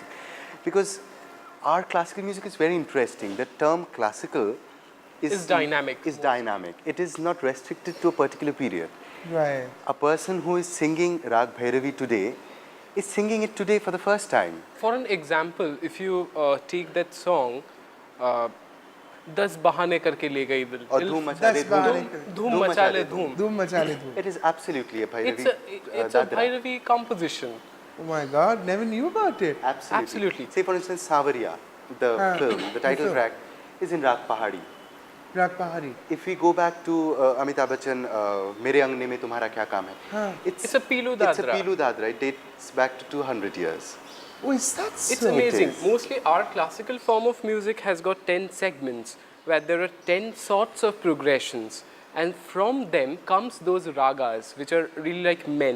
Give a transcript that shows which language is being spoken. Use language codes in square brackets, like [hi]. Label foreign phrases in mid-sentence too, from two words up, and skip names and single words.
[en] Because our classical music is very interesting. The term classical is dynamic. It is not restricted to a particular period. Right. A person who is singing Rag Bhairavi today is singing it today for the first time. For an example, if you take that song, Das Bahane Karke Le Gayi Dil, Or Dhoom Macha Le Dhoom Macha Le Dhoom. Dhoom Macha Le Dhoom. It is absolutely a Bhairavi. It's a Bhairavi composition. Oh my God, never knew about it. Absolutely. Say for instance, Saawariya, the film, the title track is in Rag Pahadi. Rag Pahari. If we go back to Amitabh Bachchan, Mere Angne Mein Tumhara Kya Kaam Hai? It's a Pilu Dadra. It's a Pilu Dadra. It dates back to 200 years. Oh, is that so? It's amazing. Mostly our classical form of music has got 10 segments where there are 10 sorts of progressions, and from them comes those ragas which are really like men.